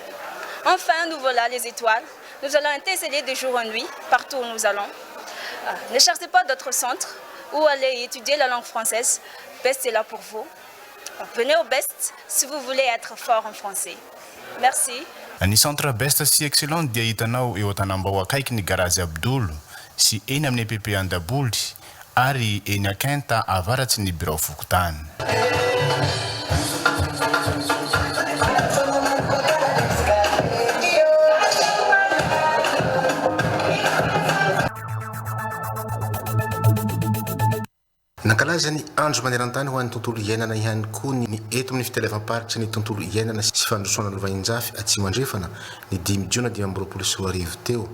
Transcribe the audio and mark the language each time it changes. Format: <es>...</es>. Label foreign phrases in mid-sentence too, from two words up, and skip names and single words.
<fr>Enfin, nous voilà les étoiles. Nous allons interceller de jour en nuit, partout où nous allons. Ne cherchez pas d'autres centres où aller étudier la langue française. BEST est là pour vous. Venez au BEST si vous voulez être fort en français. Merci.</fr> <mg>Ny centre best sy excellent dia hitanao eo an-tanambao akaiky ny Garazy Abdolo sy eny amin'ny EPP Andaboly ary eny Akenta avaratsy ny Birao Fokotany. Nankalaza ny andro maneran-tany ho an'ny tontolo iainana ihany koa ny eto amin'ny fitelevam-paritra ny tontolo iainana sy fandrosoana ny vahinjafy atsimo andrefana ny 5 Jiona 2024 teo.</mg>